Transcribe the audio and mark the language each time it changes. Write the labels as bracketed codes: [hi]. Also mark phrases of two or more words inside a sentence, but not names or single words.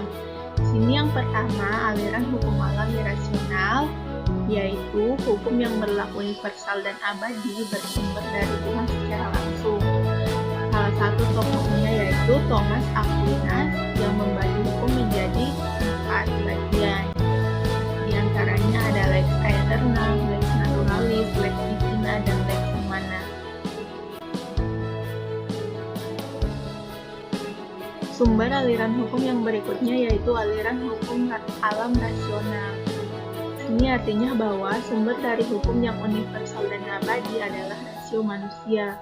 [id] Sini yang pertama, aliran hukum alam irasional, yaitu hukum yang berlaku universal dan abadi bersumber dari Tuhan secara langsung. Salah satu tokohnya yaitu Thomas Aquinas yang membagi hukum menjadi 4 bagian. Di antaranya ada [la] lex aeterna, lex naturalis, lex divina, [id] dan [la] lex humana. [id] Sumber aliran hukum yang berikutnya yaitu aliran hukum alam rasional. Ini artinya bahwa sumber dari hukum yang universal dan abadi adalah rasio manusia.